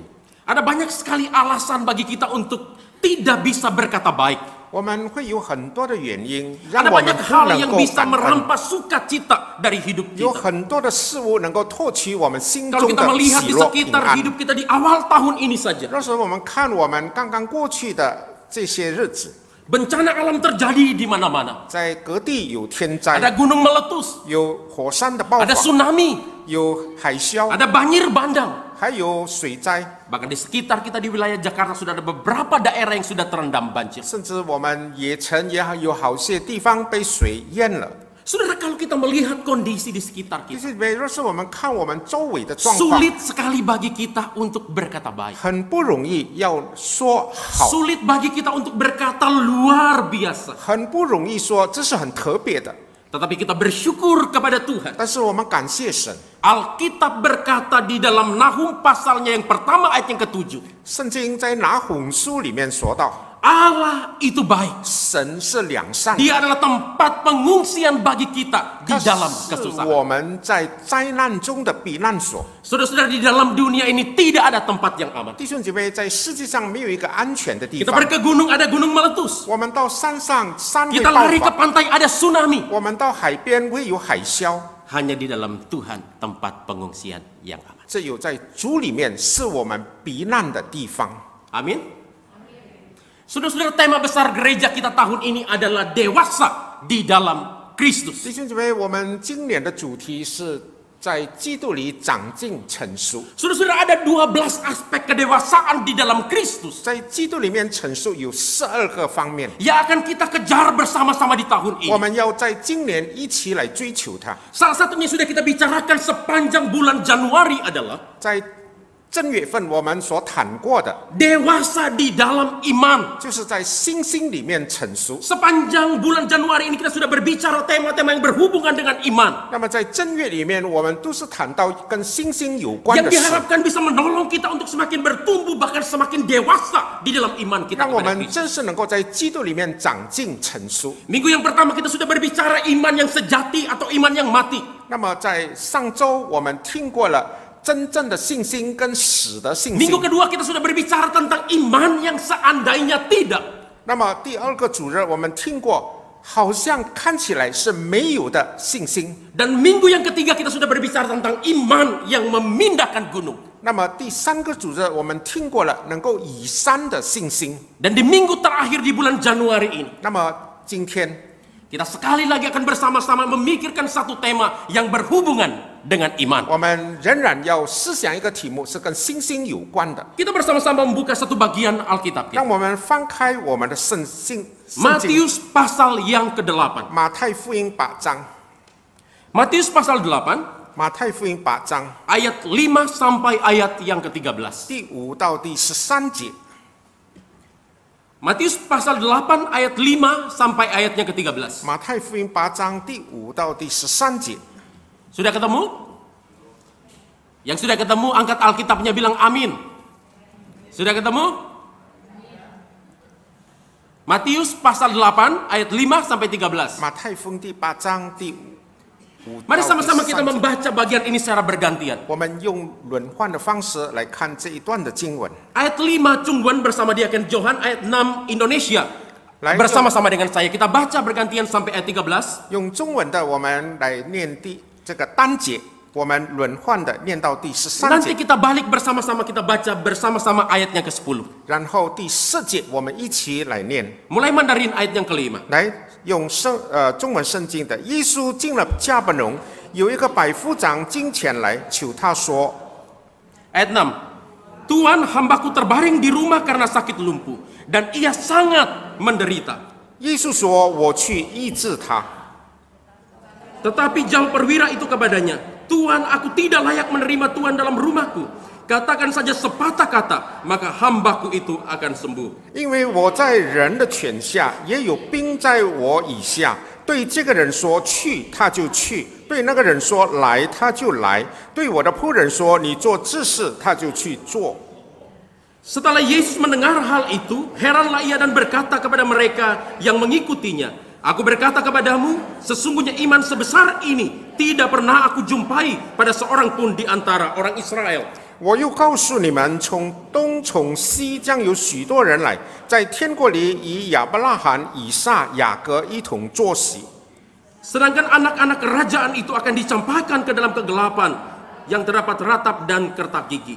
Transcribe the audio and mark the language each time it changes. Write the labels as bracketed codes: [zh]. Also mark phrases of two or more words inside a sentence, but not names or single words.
[id] ada banyak sekali alasan bagi kita untuk tidak bisa berkata baik. [zh] 我们会有很多的原因，让 [id] Ada [zh] 我们 [id] banyak [zh] 不 [id] hal [zh] 能 [id] yang [zh] 够 [id] bisa [zh] 感恩。 [id] merampas sukacita dari hidup [zh] 有 [id] kita. [zh] 很多的事物能够获取我们心 [id] Kalau [zh] 中 [id] kita [zh] 的 [id] melihat [zh] 喜 [id] di [zh] 乐平 [id] sekitar [zh] 安。 [id] hidup kita di awal tahun ini saja, [zh] 若是我们看我们刚刚过去的这些日子， [id] bencana alam terjadi di mana-mana. [zh] 在各地有天灾， [id] Ada gunung meletus, [zh] 有火山的爆 [id] ada [zh] 发， [id] tsunami, [zh] 有海啸， [id] ada banjir bandang. [zh] 还有水灾， [id] Bahkan di sekitar kita di wilayah Jakarta sudah ada beberapa daerah yang sudah terendam banjir. [zh] 甚至我们也曾也有好些地方被水淹了。 [id] Saudara, kalau kita melihat kondisi di sekitar [zh] 弟 [id] kita, [zh] 兄姐妹，若是我们看我们周围的状况， [id] sulit sekali bagi kita untuk berkata baik. [zh] 很不容易要说好， [id] Sulit bagi kita untuk berkata luar biasa. [zh] 很不容易说这是很特别的。 [id] Tetapi kita bersyukur kepada Tuhan. [zh] 但是我们感谢神， [id] Alkitab berkata di dalam Nahum pasalnya yang pertama ayat yang ke-7. [zh] 圣经在拿红书里面说到， [id] Allah itu baik. [zh] 神是良善的， [id] Dia adalah tempat pengungsian bagi kita di [zh] 他 [id] dalam [zh] 是 [id] kesusahan. [zh] 我们在灾难中的避难所。 [id] Saudara-saudara, di dalam dunia ini tidak ada tempat yang aman. [zh] 弟兄姐妹，在世界上没有一个安全的地 [id] Kita [zh] 方。 [id] pergi ke gunung, ada gunung meletus. [zh] 我们到山上，山会 [id] Kita [zh] 爆 [id] lari ke [zh] 发； [id] pantai, ada tsunami. [zh] 我们到海边会有海啸。 [id] Hanya di dalam Tuhan tempat pengungsian yang aman. [zh] 这有在主里面是我们避难的地方。 [id] Amin. Saudara-saudara, tema besar gereja kita tahun ini adalah dewasa di dalam Kristus. [zh] 弟兄姐妹，我们今年的主题是在基督里长进成熟。 [id] Saudara-saudara, ada 12 aspek kedewasaan di dalam Kristus [zh] 在基督里面成熟有12个方面， [id] yang akan kita kejar bersama-sama di tahun [zh] 我 [id] ini. [zh] 们要在今年一起来追求它。 [id] Salah satunya sudah kita bicarakan sepanjang bulan Januari adalah [zh] 在正月份我们所谈过的， [id] dewasa di dalam iman. [zh] 就是在信心里面成熟。 [id] Sepanjang bulan Januari ini kita sudah berbicara tema-tema yang berhubungan dengan iman. [zh] 那么在正月里面，我们都是谈到跟信心有关 [id] Yang [zh] 的事， [id] diharapkan bisa menolong kita untuk semakin bertumbuh bahkan semakin dewasa di dalam iman kita [zh] 让我 [id] kepada [zh] 们 [id] Kristus. [zh] 真是能够在基督里面长进成熟。 [id] Minggu yang pertama kita sudah berbicara iman yang sejati atau iman yang mati. [zh] 那么在上周我们听过了真正的信心跟死的信心 [id] Minggu。kedua kita sudah berbicara tentang iman yang seandainya tidak. [zh] 那么第二个主日我们听过，好像看起来是没有的信心。 [id] Dan minggu yang ketiga kita sudah berbicara tentang iman yang memindahkan gunung. [zh] 那么第三个主日我们听过了能够移山的信心。 [id] Dan di minggu terakhir di bulan Januari ini [zh] 那么今天 [id] kita sekali lagi akan bersama-sama memikirkan satu tema yang berhubungan dengan iman. [zh] 我们仍然要思想一个题目，是跟信心有关的。 [id] Kita bersama-sama membuka satu bagian Alkitab [zh] 让 [id] kita. [zh] 我们翻开我们的圣经， [id] Matius pasal yang ke-8. [zh] 马太福音8章， [id] Matius pasal 8 [zh] 马太福音8章 [id] ayat 5 sampai ayat yang ke-13. [zh] 第5到第13节。 [id] Matius pasal 8 ayat 5 sampai ayatnya ke-13. [zh] 马太福音8章第5到第13节。 [id] Sudah ketemu? Yang sudah ketemu angkat Alkitabnya bilang amin. Sudah ketemu? Matius pasal 8 ayat 5 sampai 13. [zh] 马太福音第8章第5 [id] Mari [zh] 到第 [id] sama-sama kita [zh] 13节。 [id] membaca bagian ini secara bergantian. [zh] 我们用轮换的方式来看这一段的经文。 [id] Ayat 5 Cungguan bersama Diaken Johan, ayat 6 Indonesia. Lain Bersama-sama dengan saya kita baca bergantian sampai ayat 13. [zh] 用中文的我们来念这个单节，我们轮换的念到第13 [id] Nanti [zh] 节， [id] kita balik bersama-sama kita baca bersama-sama ayatnya ke-10. [zh] 然后第4节我们一起来念。 [id] Mulai Mandarin ayat yang ke-5. [zh] 来用中文圣经的，耶稣进了加百农，有一个百夫长进前来求他说， [id] Ayat 6. Tuhan, hambaku terbaring di rumah karena sakit lumpuh dan ia sangat menderita. [zh] 耶稣说：“我去医治他。” [id] Tetapi jawab perwira itu kepadanya, Tuhan, aku tidak layak menerima Tuhan dalam rumahku. Katakan saja sepatah kata, maka hambaku itu akan sembuh. [zh] 因为我在人的权下，也有兵在我以下。对这个人说去，他就去；对那个人说来，他就来；对我的仆人说你做这事，他就去做。 [id] Setelah Yesus mendengar hal itu, heranlah ia dan berkata kepada mereka yang mengikutinya, Aku berkata kepadamu, sesungguhnya iman sebesar ini tidak pernah aku jumpai pada seorang pun di antara orang Israel. [zh] 我又告诉你们，从东从西将有许多人来，在天国里与亚伯拉罕、以撒、雅各一同坐席。 [id] Sedangkan anak-anak kerajaan itu akan dicampakkan ke dalam kegelapan yang terdapat ratap dan kertak gigi.